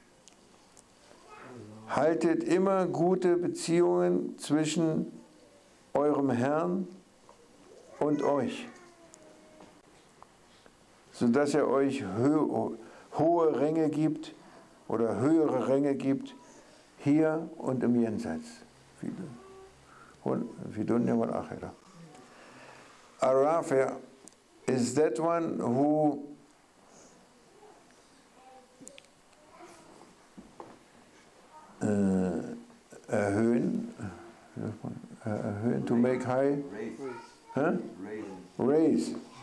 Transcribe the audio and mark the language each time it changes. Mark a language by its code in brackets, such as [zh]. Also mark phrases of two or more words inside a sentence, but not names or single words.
[de] Haltet immer gute Beziehungen zwischen eurem Herrn und euch, sodass er euch hohe Ränge gibt oder höhere Ränge gibt, hier und im Jenseits. [ar] في الدنيا والآخرة. [en] Ar-Rafi' is that one who erhöhen, to make high, huh? Raise.